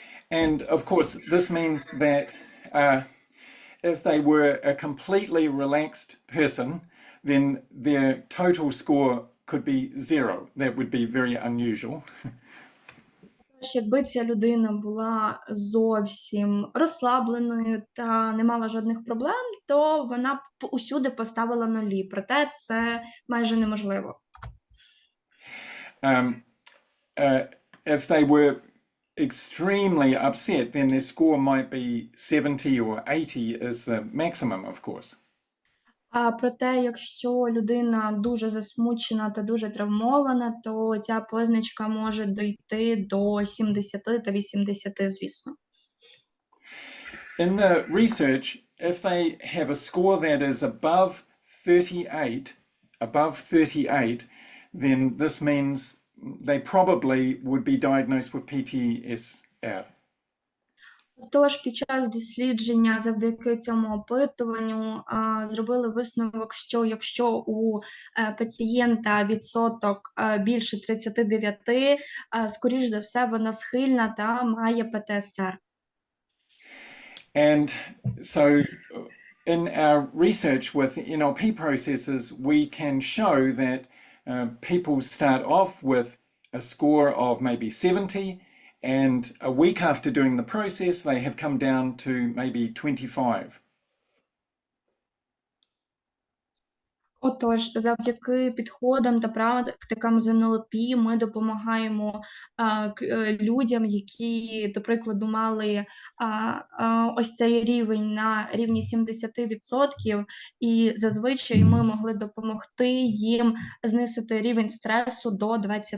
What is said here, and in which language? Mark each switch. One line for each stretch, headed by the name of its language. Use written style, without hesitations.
English: And of course, this means that if they were a completely relaxed person, then their total score could be 0. That would be very unusual.
Ukrainian: Якби ця людина була зовсім розслабленою та не мала жодних проблем, то вона б усюди поставила 0. Проте це майже неможливо.
English: If they were extremely upset, then their score might be 70 or 80 is the maximum, of course.
Ukrainian: Проте, якщо людина дуже засмучена та дуже травмована, то ця позначка може дійти до 70 та 80, звісно.
English: In the research, if they have a score that is above 38, then this means they probably would be diagnosed with PTSD.
Ukrainian: Тож під час дослідження завдяки цьому опитуванню зробили висновок, що якщо у пацієнта відсоток більше 39, скоріш за все вона схильна та має ПТСР.
English: And so in our research with NLP processes, we can show that people start off with a score of maybe 70, and a week after doing the process, they have come down to maybe 25.
Ukrainian: Отож, завдяки підходам та практикам з NLP ми допомагаємо людям, які, до прикладу, мали ось цей рівень на рівні 70%, і зазвичай ми могли допомогти їм знизити рівень стресу до 25%.